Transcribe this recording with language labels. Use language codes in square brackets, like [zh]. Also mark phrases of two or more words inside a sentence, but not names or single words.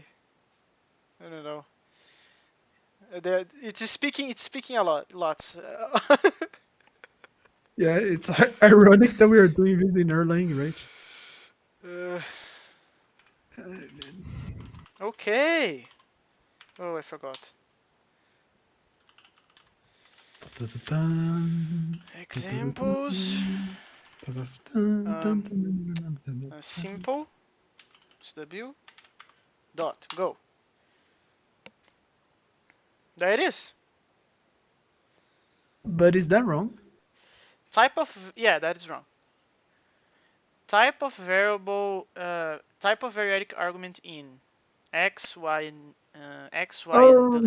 [en] I don't know. It's speaking a lot, lots. Yeah, it's ironic that we are doing this in Erlang, right? uh, Man. okay. Oh, I forgot. Ta-ta-ta-tan, Examples. ta-ta-ta-tan, ta-ta-ta-tan, Um, tan-tan-tan-tan-tan. simple. SW. Dot. Go. There it is. But is that wrong? Type of, yeah, that is wrong. Type of variable, type of variadic argument in x, y, x, y, and the